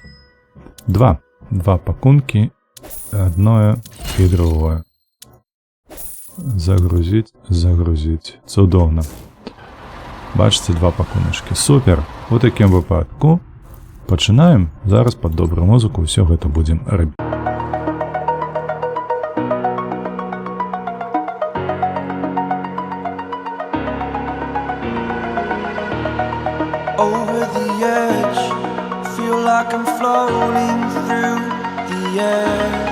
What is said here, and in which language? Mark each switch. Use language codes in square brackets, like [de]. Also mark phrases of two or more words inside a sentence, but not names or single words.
[be] 2 пакункі, адное і другое. Загрузіць. Цудоўна. Бачыце, 2 пакуначкі. Супер. У такім выпадку пачынаем. Зараз пад добрую музыку ўсё гэта будзем рабіць. [en] Over the edge, feel like I'm floating through the air.